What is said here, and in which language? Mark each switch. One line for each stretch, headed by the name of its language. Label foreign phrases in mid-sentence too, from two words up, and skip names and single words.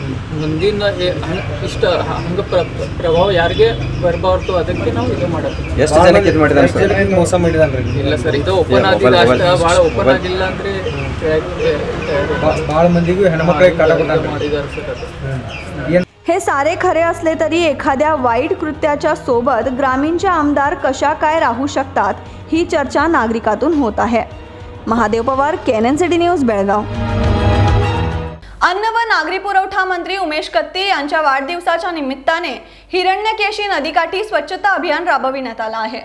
Kannada: ಮುಂದಿನ ಇಷ್ಟ ಹಂಗೆ ಪ್ರಭಾವ ಯಾರಿಗೆ ಬರಬಾರ್ದು ಅದಕ್ಕೆ ನಾವು ಇದು ಮಾಡೋದು. ಎಷ್ಟು ಜನಕ್ಕೆ ಇದು ಮಾಡಿದಾರೆ? ಮೋಸ ಮಾಡಿದಾನ್ರಿ? ಇಲ್ಲ ಸರ್, ಇದು ಓಪನ್ ಆಗಿಲ್ಲ ಅಷ್ಟ. ಭಾಳ ಓಪನ್ ಆಗಿಲ್ಲ ಅಂದರೆ ಭಾಳ ಮಂದಿಗೂ ಹೆಣ್ಮಕ್ಳಿಗೆ ಕಾಟ ಮಾಡಿದ್ದಾರೆ ಸರ್.
Marathi: हे सारे खरे असले तरी एखाद्या वाईट कृत्याच्या सोबत ग्रामीणचे आमदार कशा काय राहू शकतात ही चर्चा नागरिकातून होत आहे. महादेव पवार, KNN न्यूज, बेळगाव. अन्न व नागरी पुरवठा मंत्री उमेश कत्ते यांच्या वाढदिवसाच्या निमित्ताने हिरण्यकेशी नदीकाठी स्वच्छता अभियान राबविण्यात आलं आहे.